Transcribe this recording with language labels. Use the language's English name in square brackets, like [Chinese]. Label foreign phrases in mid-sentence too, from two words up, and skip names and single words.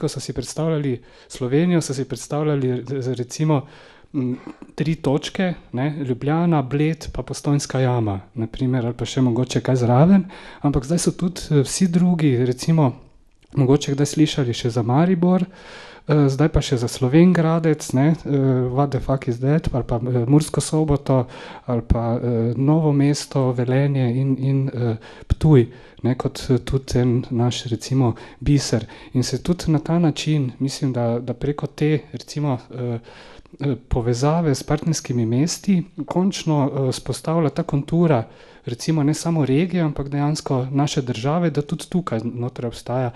[Slovenian] ko so si predstavljali Slovenijo, so si predstavljali recimo 3 točke, ne, Ljubljana, Bled pa Postojnska jama, naprimer, ali pa še mogoče kaj zraven, ampak zdaj so tudi vsi drugi, recimo, mogoče kdaj slišali še za Maribor, zdaj pa še za Slovengradec, ne, [English] what the fuck is that, [Slovenian] ali pa Mursko Soboto, ali pa Novo mesto, Velenje in Ptuj, ne, kot tudi ten naš, recimo, biser. In se tudi na ta način, mislim, da preko te, recimo, povezave s partnerskimi mesti končno spostavlja ta kontura, recimo ne samo regije, ampak dejansko naše države, da tudi tukaj noter obstaja.